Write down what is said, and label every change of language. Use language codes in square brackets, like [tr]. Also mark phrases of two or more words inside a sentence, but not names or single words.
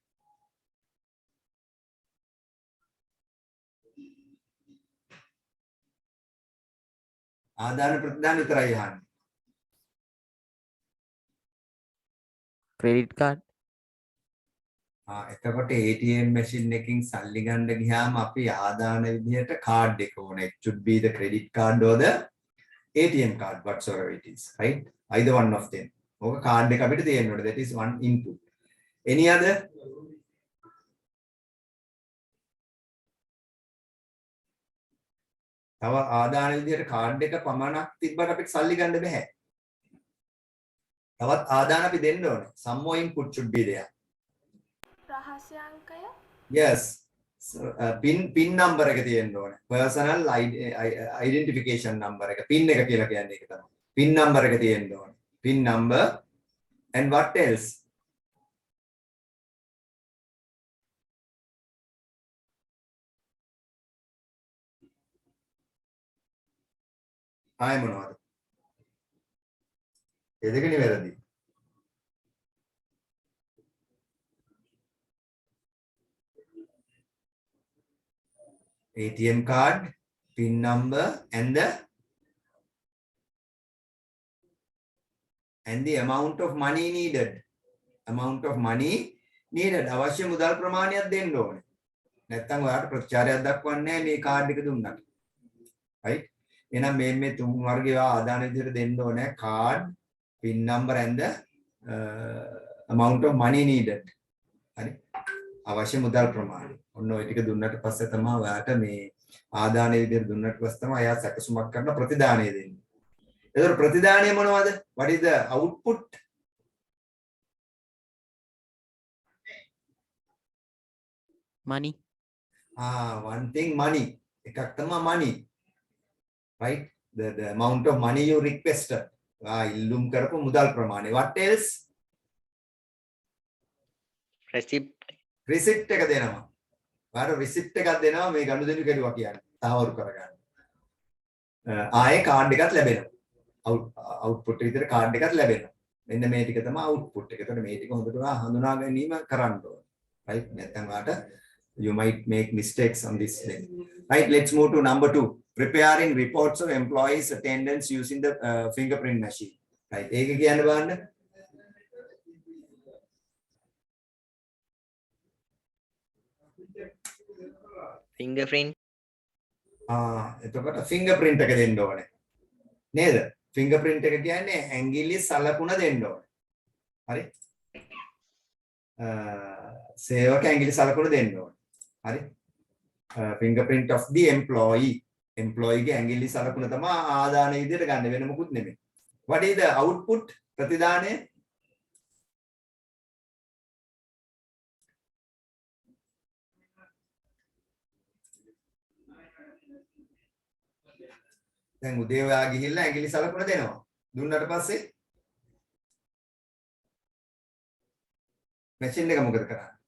[si] ආදාන ප්‍රතිදාන විතරයි අහන්නේ. [en] credit card. [si] එතකොට [en] ATM machine [si] එකකින් සල්ලි ගන්න ගියාම අපි ආදාන විදිහට card එක ඕනේ. [en] It should be the credit card or the ATM card, whatsoever it is, right? Either one of them. [si] ඕක card එක අපිට තියෙන්න ඕනේ. [en] That is one input. Any other? [si] තව ආදාන විදිහට card එක පමණක් තිබ්බට අපිට සල්ලි ගන්න බෑ. තවත් ආදාන අපි දෙන්න ඕනේ. [en] Some more input should be there. [si] රහස්‍ය අංකය? Yes. [en] pin number [si] එක තියෙන්න ඕනේ. [en] personal identification number එක. [si] pin එක කියලා කියන්නේ ඒක තමයි. [en] pin number [si] එක තියෙන්න ඕනේ. [en] pin number and what else? [si] ආයෙ මොනවද? ඒ දෙකනේ වැරදි. [en] ATM card, PIN number and the amount of money needed. Amount of money needed. [si] අවශ්‍ය මුදල් ප්‍රමාණයක් දෙන්න ඕනේ. නැත්නම් ඔයාලට ප්‍රතිචාරයක් දක්වන්නේ නැහැ මේ කාඩ් එක දුන්නාට. [en] right? [si] එහෙනම් මේ තුන් වර්ගයේ ආදාන විදිහට දෙන්න ඕනේ [en] card, PIN number and the amount of money needed. [si] හරි. අවශ්‍ය මුදල් ප්‍රමාණය. ඔන්න ඔය ටික දුන්නට පස්සේ තමයි ඔයාට මේ ආදාන විදිහට දුන්නට පස්සේ තමයි එයා සැකසුමක් කරන ප්‍රතිදානය දෙන්නේ. ඒතර ප්‍රතිදානය මොනවද? [en] What is the output? money. One thing money. [si] එකක් තමයි money. [en] Right? The amount of money you requested. [si] ඉල්ලුම් කරපු මුදල් ප්‍රමාණය. [en] What else? receipt. [si] Receipt එක දෙනවා. ඔයාට receipt එකක් දෙනවා මේ ගනුදෙනු කෙරුවා කියන්නේ. තහවුරු කරගන්න. ආයේ කාඩ් එකක් ලැබෙනවා. output එක විතර කාඩ් එකක් ලැබෙනවා. මෙන්න මේ ටික තමයි output එක. එතකොට මේ ටික හොඳට හඳුනා ගැනීම කරන්න ඕනේ. [en] Right? [si] නැත්නම් ඔයාට [en] you might make mistakes on this thing. Right, let's move to number 2. Preparing reports of employees' attendance using the fingerprint machine. Right, [si] ඒක කියන්න බලන්න. fingerprint. එතකොට fingerprint එක දෙන්න ඕනේ. නේද? fingerprint එක කියන්නේ ඇඟිලි සලකුණ දෙන්න ඕනේ. හරි? සේවක ඇඟිලි සලකුණ දෙන්න ඕනේ. හරි? [en] fingerprint of the employee [si] ගේ ඇඟිලි සලකුණ තමයි ආදාන විදියට ගන්න වෙන මොකුත් නෙමෙයි. [en] what is the output? [si] ප්‍රතිදානය දැන් උදේ ඔයා ගිහිල්ලා ඇඟිලි සලකුණ දෙනවා. දුන්නට පස්සේ මැෂින් එක මොකද කරන්නේ?